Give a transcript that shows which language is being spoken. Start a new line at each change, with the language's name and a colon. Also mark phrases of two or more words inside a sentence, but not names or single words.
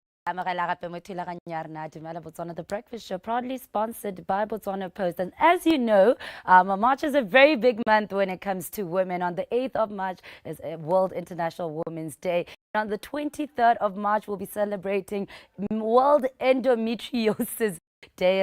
Tswana: Amogela gape mo thulaganyong ya rena, Dumela Botswana,
English: the breakfast show, proudly sponsored by Botswana Post. And as you know, March is a very big month when it comes to women. On the 8th of March is World International Women's Day. And on the 23rd of March, we'll be celebrating World Endometriosis Day.